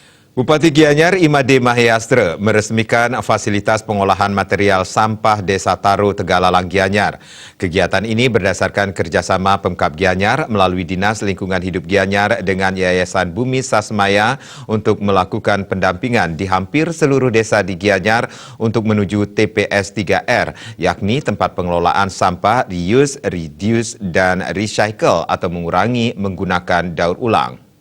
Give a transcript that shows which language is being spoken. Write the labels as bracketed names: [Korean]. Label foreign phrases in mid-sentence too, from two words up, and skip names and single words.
[Indonesian] Bupati Gianyar Imade Mahayastra meresmikan fasilitas pengolahan material sampah Desa Taro Tegalalang Gianyar. Kegiatan ini berdasarkan kerjasama Pemkab Gianyar melalui Dinas Lingkungan Hidup Gianyar dengan Yayasan Bumi Sasmaya untuk melakukan pendampingan di hampir seluruh desa di Gianyar untuk menuju TPS 3R, yakni tempat pengelolaan sampah [English] reuse, reduce, [Indonesian] dan recycle atau mengurangi menggunakan daur ulang.